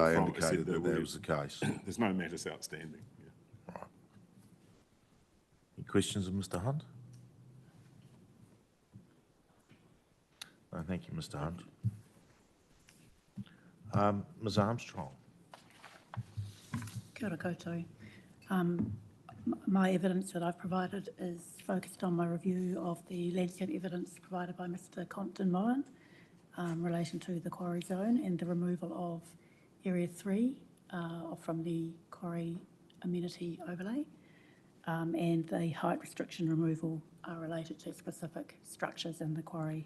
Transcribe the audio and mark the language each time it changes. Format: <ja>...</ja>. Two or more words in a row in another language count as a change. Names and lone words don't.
<en>yesterday from it said indicated that that that was the case. there's no matters outstanding. Yeah. Right. Any questions of Mr. Hunt? No, thank you, Mr. Hunt. Ms. Armstrong.</en> <mi>Kia ora koutou.</mi> <en>My evidence that I've provided is focused on my review of the landscape evidence provided by Mr. Compton Moen in relation to the quarry zone and the removal of Area 3 from the quarry amenity overlay, and the height restriction removal related to specific structures in the quarry.</en>